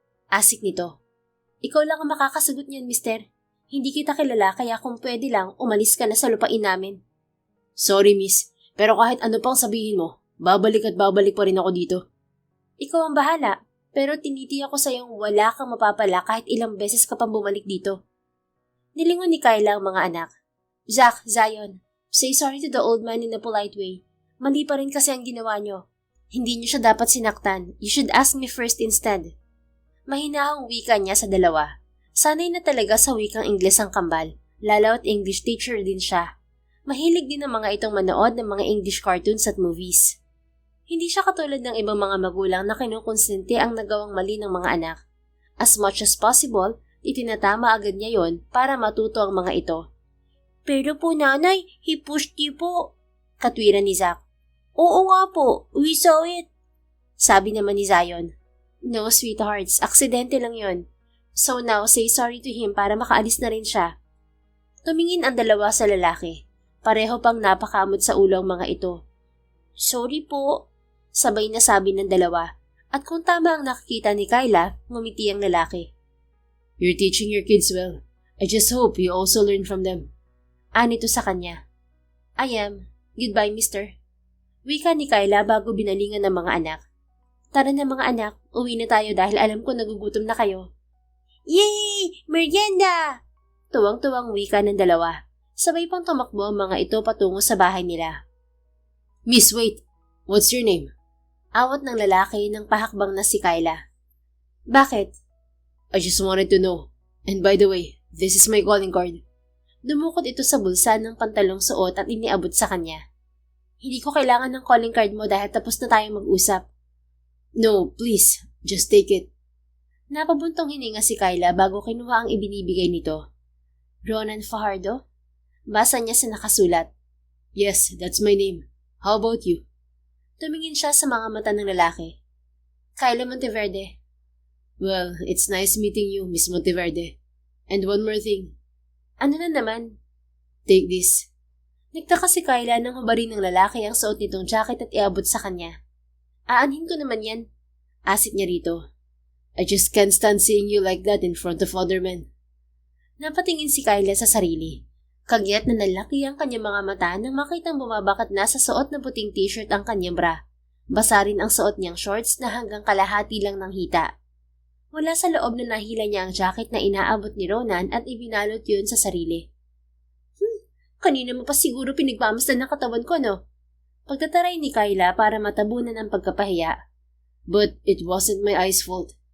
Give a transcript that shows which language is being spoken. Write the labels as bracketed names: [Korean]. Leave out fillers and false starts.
[Filipino] Asik nito. Ikaw lang ang makakasagot niyan, mister. Hindi kita kilala kaya kung pwede lang, umalis ka na sa lupain namin. Sorry, miss. Pero kahit ano pang sabihin mo, babalik at babalik pa rin ako dito. Ikaw ang bahala, pero tinitiyak ko sa'yong wala kang mapapala kahit ilang beses ka pang bumalik dito. Nilingon ni Kyla ang mga anak. [English] Zack, Zion, say sorry to the old man in a polite way. [Filipino] Mali pa rin kasi ang ginawa niyo. Hindi niyo siya dapat sinaktan. [English] You should ask me first instead. [Filipino] Mahinahong wika niya sa dalawa. Sanay na talaga sa wikang Ingles ang kambal, lalo at English teacher din siya. Mahilig din ang mga itong manood ng mga English cartoons at movies. Hindi siya katulad ng ibang mga magulang na kinukonsente ang nagawang mali ng mga anak. [English] As much as possible, [Filipino] itinatama agad niya yon para matuto ang mga ito. Pero po nanay, [English] he pushed you [Filipino] po. Katwiran ni Zack. Oo nga po, [English] we saw it. [Filipino] Sabi naman ni Zion. [English] No sweethearts, [Filipino] aksidente lang yon. [English] So now say sorry to him [Filipino] para makaalis na rin siya. Tumingin ang dalawa sa lalaki. Pareho pang napakamot sa ulo ang mga ito. Sorry po. Sabay na sabi ng dalawa. At kung tama ang nakikita ni Kyla, ngumiti ang lalaki. [English] You're teaching your kids well. I just hope you also learn from them. [Filipino] Anito sa kanya. [English] I am. Goodbye, mister. [Filipino] Wika ni Kyla bago binalingan ng mga anak. Tara na mga anak, uwi na tayo dahil alam ko nagugutom na kayo. Yay! Merienda! Tuwang-tuwang wika ng dalawa. Sabay pang tumakbo ang mga ito patungo sa bahay nila. [English] Miss, wait. What's your name? [Filipino] Awat ng lalaki ng pahakbang na si Kyla. Bakit? [English] I just wanted to know. And by the way, this is my calling card. [Filipino] Dumukot ito sa bulsa ng pantalong suot at iniabot sa kanya. Hindi ko kailangan ng calling card mo dahil tapos na tayong mag-usap. [English] No, please. Just take it. [Filipino] Napabuntong hininga si Kyla bago kinuha ang ibinibigay nito. Ronan Fajardo? Basa niya sa nakasulat. [English] Yes, that's my name. How about you? [Filipino] Tumingin siya sa mga mata ng lalaki. Kyla Monteverde. [English] Well, it's nice meeting you, Miss Monteverde. And one more thing. [Filipino] Ano na naman? [English] Take this. [Filipino] Nagtaka si Kyla nang hubarin ng lalaki ang suot nitong jacket at iabot sa kanya. Aanhin ko naman yan. Asit niya rito. [English] I just can't stand seeing you like that in front of other men. [Filipino] Napatingin si Kyla sa sarili. Kagyat na nalaki ang kanyang mga mata nang makitang bumabakat na sa suot ng puting t-shirt ang kanyang bra. Basa rin ang suot niyang shorts na hanggang kalahati lang ng hita. Mula sa loob na nahila niya ang jacket na inaabot ni Ronan at ibinalot yun sa sarili. Kanina mo pa siguro pinagmamasdan ng katawan ko, no? Pagtataray ni Kyla para matabunan ang pagkapahiya. [English] But it wasn't my eyes' fault.